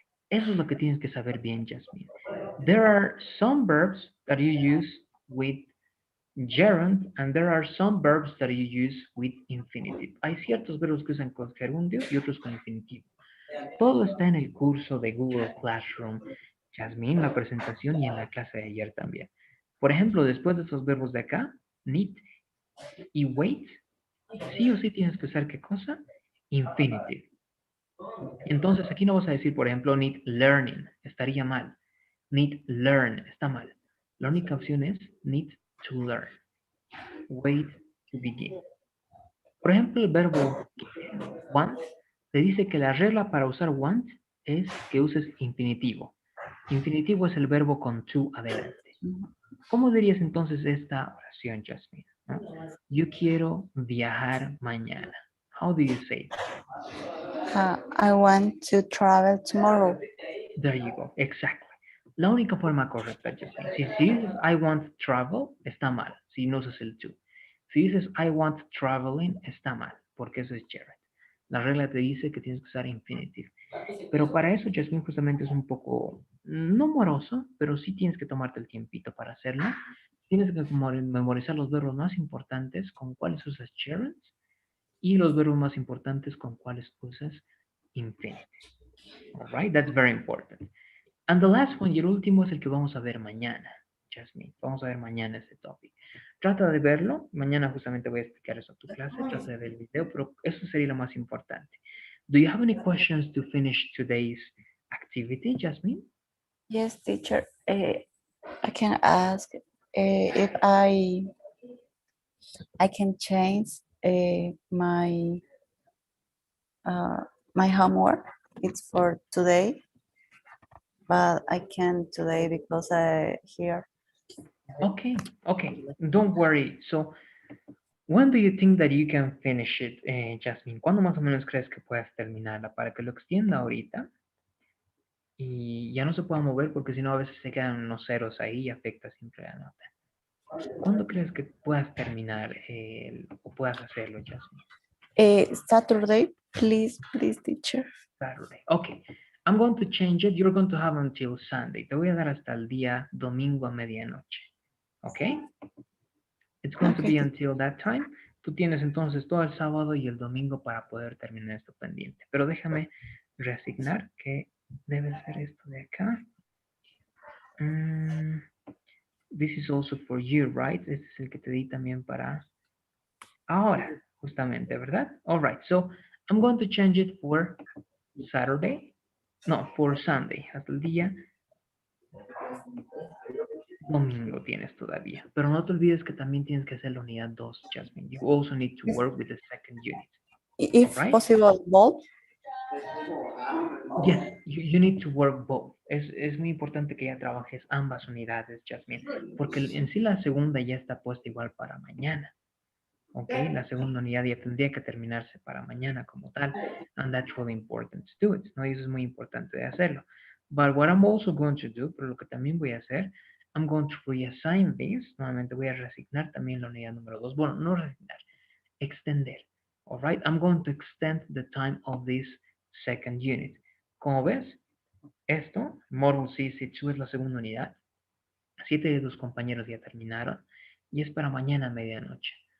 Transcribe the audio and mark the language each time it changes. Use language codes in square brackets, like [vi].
[es] Eso es lo que tienes que saber bien, Jasmine. [en] There are some verbs that you use with gerund and there are some verbs that you use with infinitive. [es] Hay ciertos verbos que usan con gerundio y otros con infinitivo. Todo está en el curso de Google Classroom, Jasmine, la presentación y en la clase de ayer también. Por ejemplo, después de esos verbos de acá, need y wait, sí o sí tienes que usar ¿qué cosa? Infinitive. Entonces aquí no vas a decir, por ejemplo, need learning, estaría mal. Need learn, está mal. La única opción es need to learn. [en] Wait to begin. [es] Por ejemplo, el verbo want te dice que la regla para usar want es que uses infinitivo. Infinitivo es el verbo con to adelante. ¿Cómo dirías entonces esta oración, Jasmine? ¿No? Yo quiero viajar mañana. [en] How do you say that? I want to travel tomorrow. There you go. Exactly. [es] La única forma correcta, [en] Jasmine. [es] Si dices [en] I want to travel, [es] está mal. Si no usas el to. Si dices [en] I want traveling, [es] está mal. Porque eso es gerund. La regla te dice que tienes que usar infinitive. Pero para eso, Jasmine, justamente es un poco, no moroso, pero sí tienes que tomarte el tiempito para hacerlo. Tienes que memorizar los verbos más importantes con cuáles usas gerunds y los verbos más importantes con cuáles usas infinitive. [en] Alright, that's very important. And the last one, [es] y el último es el que vamos a ver mañana, Jasmine. Vamos a ver mañana ese topic. Trata de verlo. Mañana justamente voy a explicar eso a tu clase. Trata de ver el video, pero eso sería lo más importante. [en] Do you have any questions to finish today's activity, Jasmine? Yes, teacher. I can ask if I can change my my homework. It's for today, but I can't today because I here. Okay, okay. Don't worry. So, when do you think that you can finish it, Jasmine? [es] ¿Cuándo más o menos crees que puedas terminarla? Para que lo extienda ahorita y ya no se pueda mover porque si no a veces se quedan unos ceros ahí y afecta siempre la nota. ¿Cuándo crees que puedas terminar o puedas hacerlo, Jasmine? [en] Saturday, please, teacher. Saturday. Okay. I'm going to change it. You're going to have until Sunday. [es] Te voy a dar hasta el día domingo a medianoche. [en] Okay? It's going to be until that time. [es] Tú tienes entonces todo el sábado y el domingo para poder terminar esto pendiente. Pero déjame reasignar que debe ser esto de acá. [en] This is also for you, right? [es] Este es el que te di también para ahora, justamente, ¿verdad? [en] All right, so I'm going to change it for Saturday. No, for Sunday. [es] Hasta el día domingo tienes todavía. Pero no te olvides que también tienes que hacer la unidad 2, Jasmine. [en] You also need to work with the second unit. If All right? possible, both. Yes, you need to work both. [es] Es muy importante que ya trabajes ambas unidades, Jasmine, porque en sí la segunda ya está puesta igual para mañana. Ok, la segunda unidad ya tendría que terminarse para mañana como tal. [en] And that's really important to do it. [es] ¿No? Y eso es muy importante de hacerlo. [en] But what I'm also going to do, [es] pero lo que también voy a hacer, [en] I'm going to reassign this. [es] Nuevamente voy a reasignar también la unidad número 2. Bueno, no reasignar, extender. [en] Alright, I'm going to extend the time of this second unit. [es] Como ves, esto, Model C2 es la segunda unidad. 7 de tus compañeros ya terminaron y es para mañana a medianoche.